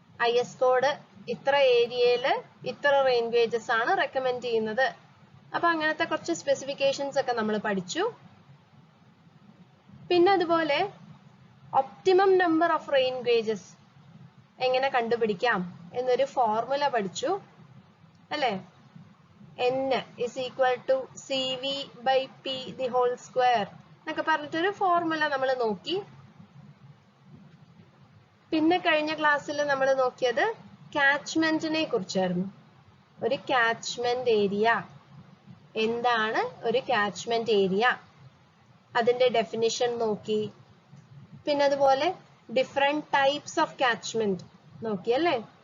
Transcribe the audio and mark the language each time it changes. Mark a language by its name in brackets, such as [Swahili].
[Malayalam] IS code ഇത്ര ഏരിയയിൽ ഇത്ര റെയിൻ ഗേജസ് ആണ് റെക്കമെൻഡ് ചെയ്യുന്നത്. അപ്പൊ അങ്ങനത്തെ കുറച്ച് സ്പെസിഫിക്കേഷൻസ് ഒക്കെ നമ്മൾ പഠിച്ചു. പിന്നെ അതുപോലെ optimum number of rain gauges എങ്ങനെ കണ്ടുപിടിക്കാം എന്നൊരു ഫോർമുല പഠിച്ചു അല്ലേ? [English] N is equal to CV/P the whole square [Malayalam] എന്നൊക്കെ പറഞ്ഞിട്ടൊരു ഫോർമുല നമ്മൾ നോക്കി. പിന്നെ കഴിഞ്ഞ ക്ലാസ്സിൽ നമ്മൾ നോക്കിയത് കാച്ച്മെന്റിനെ കുറിച്ചായിരുന്നു. ഒരു കാച്ച്മെന്റ് ഏരിയ എന്താണ്? ഒരു കാച്ച്മെന്റ് ഏരിയ അതിന്റെ ഡെഫിനിഷൻ നോക്കി. പിന്നെ അതുപോലെ ഡിഫറെന്റ് ടൈപ്സ് ഓഫ് കാച്ച്മെന്റ് നോക്കി അല്ലേ?